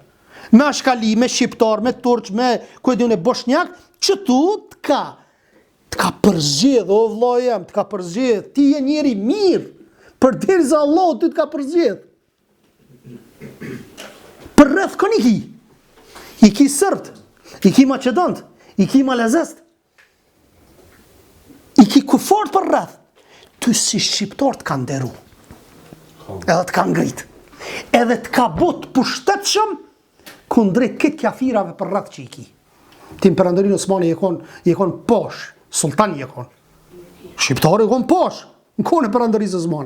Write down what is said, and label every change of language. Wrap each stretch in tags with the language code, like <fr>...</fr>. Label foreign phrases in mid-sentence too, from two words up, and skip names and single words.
<sq>Me ashkali, me shqiptar, me turq, me kujdun e boshnjak, që tu të ka përzgjedh, o vllai jam, të ka përzgjedh, ti je njeri mirë, përderisa Allah ty të ka përzgjedh. Për rreth këni i ki sërt, i ki maqedont, i ki malazest, i ki kufart për rreth, ty si shqiptar të ka nderu, edhe të ka ngrit, edhe të ka bot pushtetshëm kundrejt këtë kafirave për rreth që i ki. Tim Perandërin Osmani je kon posh, sultani je kon. Shqiptari je kon posh, në kone Perandërisë Osmane.</sq>